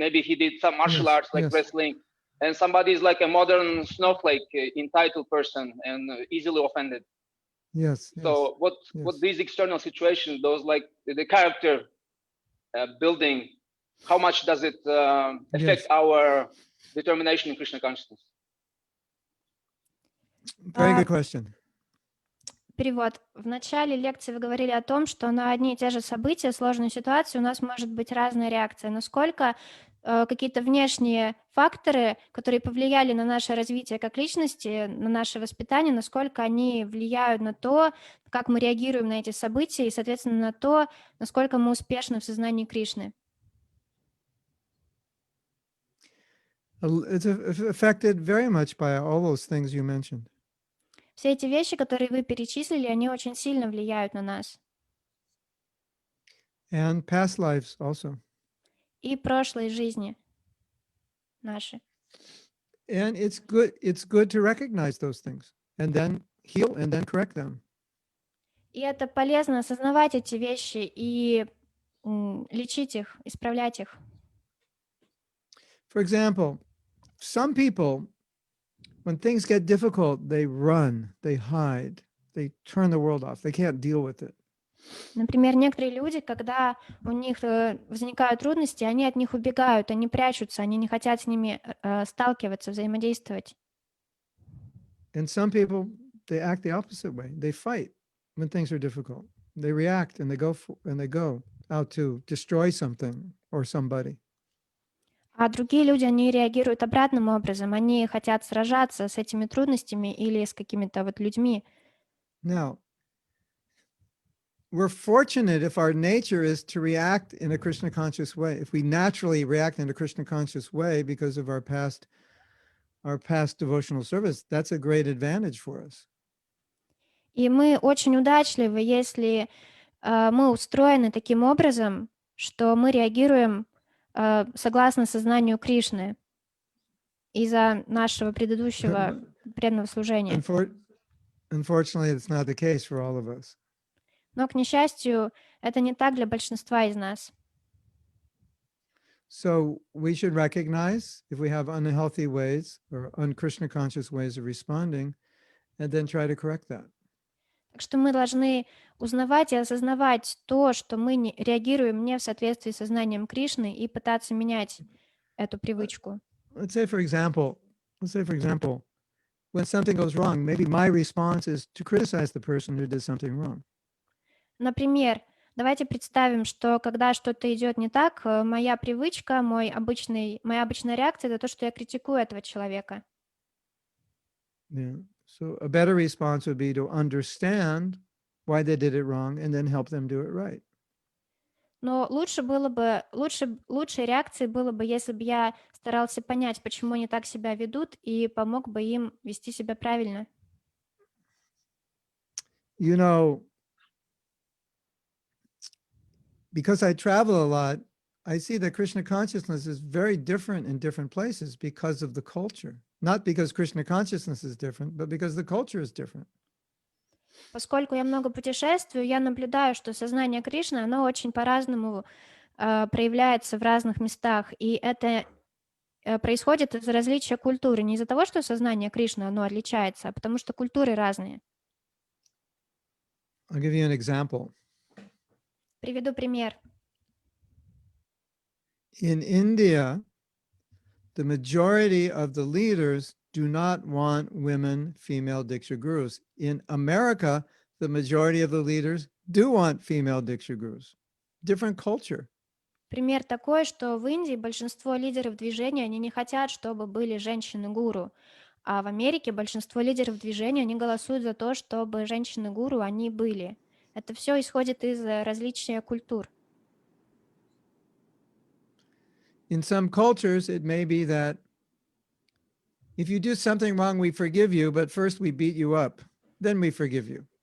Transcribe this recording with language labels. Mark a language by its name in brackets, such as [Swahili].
[English] Maybe he did some martial arts like wrestling, and somebody is like a modern snowflake, entitled person, and easily offended. Yes. So what these external situations, those like the character building, how much does it affect our determination in Krishna consciousness? Very good question. [Russian] Перевод. В начале лекции вы говорили о том, что на одни и те же события, сложную ситуацию у нас может быть разная реакция. Насколько какие-то внешние факторы, которые повлияли на наше развитие как личности, на наше воспитание, насколько они влияют на то, как мы реагируем на эти события и, соответственно, на то, насколько мы успешны в сознании Кришны. [English] It's affected very much by all those things you mentioned. [Russian] Все эти вещи, которые вы перечислили, они очень сильно влияют на нас. [English] And past lives also. [Russian] И прошлой жизни наши. [English] And it's good to recognize those things and then heal and then correct them. [Russian] И это полезно осознавать эти вещи и лечить их, исправлять их. [English] For example, some people, when things get difficult, they run, they hide, they turn the world off. They can't deal with it. [Russian] Например, некоторые люди, когда у них возникают трудности, они от них убегают, они прячутся, они не хотят с ними сталкиваться, взаимодействовать. [English] And some people, they act the opposite way. They fight when things are difficult. They react and they go out to destroy something or somebody. [Russian] А другие люди, они реагируют обратным образом. Они хотят сражаться с этими трудностями или с какими-то вот людьми. [English] Now, we're fortunate if our nature is to react in a Krishna conscious way. If we naturally react in a Krishna conscious way because of our past devotional service, that's a great advantage for us. [Russian] И мы очень удачливы, если мы устроены таким образом, что мы реагируем согласно сознанию Кришны из-за нашего предыдущего преданного служения. [English] Unfortunately, it's not the case for all of us. [Russian] Но, к несчастью, это не так для большинства из нас. [English] So we should recognize if we have unhealthy ways or un-Krishna conscious ways of responding, and then try to correct that. [Russian] Так что мы должны узнавать и осознавать то, что мы реагируем не в соответствии с сознанием Кришны, и пытаться менять эту привычку. [English] Let's say, for example, when something goes wrong, maybe my response is to criticize the person who did something wrong. [Russian] Например, давайте представим, что когда что-то идет не так, моя привычка, моя обычная реакция — это то, что я критикую этого человека. [English] Yeah. So a better response would be to understand why they did it wrong and then help them do it right. [Russian] Но лучшей реакцией было бы, если бы я старался понять, почему они так себя ведут, и помог бы им вести себя правильно. [English] You know, because I travel a lot, I see that Krishna consciousness is very different in different places because of the culture. Not because Krishna consciousness is different, but because the culture is different. [Russian] Поскольку я много путешествую, я наблюдаю, что сознание Кришны, оно очень по-разному проявляется в разных местах. И это происходит из-за различия культуры. Не из-за того, что сознание Кришны, оно отличается, а потому что культуры разные. [English] I'll give you an example. [Russian] Приведу пример. [English] In India, the majority of the leaders do not want women female Diksha gurus. In America, the majority of the leaders do want female Diksha gurus. Different culture. [Russian] Пример такой, что в Индии большинство лидеров движения, они не хотят, чтобы были женщины-гуру, а в Америке большинство лидеров движения, они голосуют за то, чтобы женщины-гуру, они были. Это все исходит из различия культур. [English] In some cultures, it may be that if you do something wrong, we forgive you, but first we beat you up, then we forgive you.